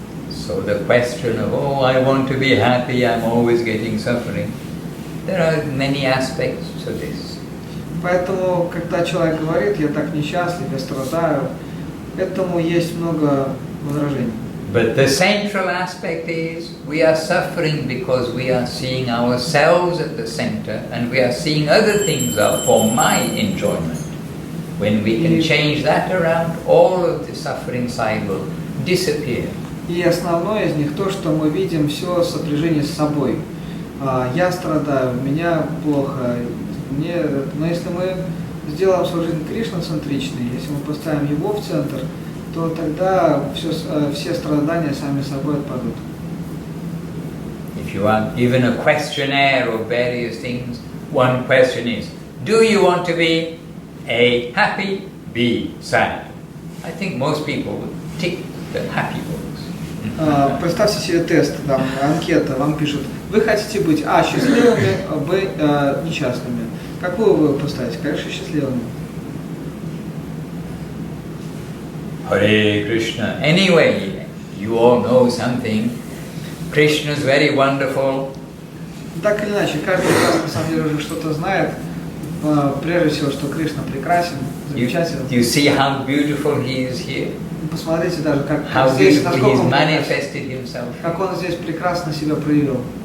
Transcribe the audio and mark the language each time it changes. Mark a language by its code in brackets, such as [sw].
[en] So the question of, oh, I want to be happy, I'm always getting suffering. There are many aspects to this. [ru] Поэтому, когда человек говорит, я так несчастлив, я страдаю, этому есть много возражений. [en] But the central aspect is we are suffering because we are seeing ourselves at the center and we are seeing other things are for my enjoyment. When we can change that around, all of the suffering side will disappear. [ru] И основное из них то, что мы видим все в сопряжении с собой. Я страдаю, меня плохо, но если мы сделаем свою жизнь Кришна-центричной, если мы поставим Его в центр, то тогда все страдания сами собой отпадут. [en] you are given a questionnaire of various things, one question is, do you want to be A, happy, B, sad? I think most people would tick the happy box. [ru] Представьте себе тест, там, анкета, вам пишут, вы хотите быть А, счастливыми, Б, несчастными. Какую вы поставите? Конечно, счастливыми. [sa] Hare Krishna. [en] Anyway, you all know something. Krishna is very wonderful. [ru] Так или иначе, каждый из вас на самом деле уже что-то знает. Прежде всего, что Кришна прекрасен, замечателен. [en] You see how beautiful he is here. [ru] Посмотрите даже, как здесь, насколько он [en] manifested himself. [ru] Как он здесь прекрасно себя проявил.